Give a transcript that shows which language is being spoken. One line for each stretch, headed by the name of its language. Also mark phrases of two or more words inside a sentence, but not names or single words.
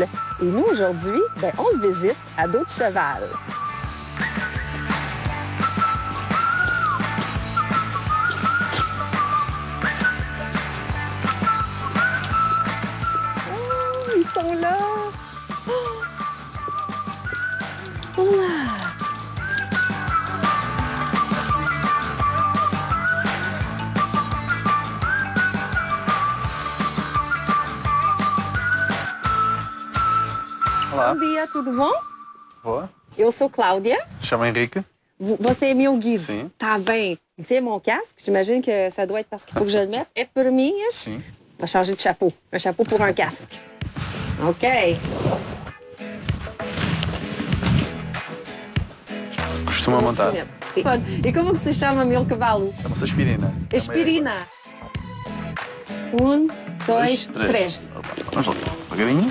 French: Et nous, aujourd'hui, on le visite à dos de cheval. Ils sont là. Oh. Wow.
Portuguese: Olá. Bom dia, tudo bom? Boa. Eu sou Cláudia. Chama Henrique. Você é meu guide? Sim. Tá bem.
French: C'est mon casque. J'imagine que ça doit être parce qu'il faut que je le mette.
Portuguese: É por mim? Sim.
French: On va changer de chapeau. Un chapeau pour un casque. OK.
Portuguese: Costuma montar. Sim. E como que se chama meu cavalo? Chama-se Aspirina. Aspirina. 1, 2, 3. Vamos lá. Devagarinho.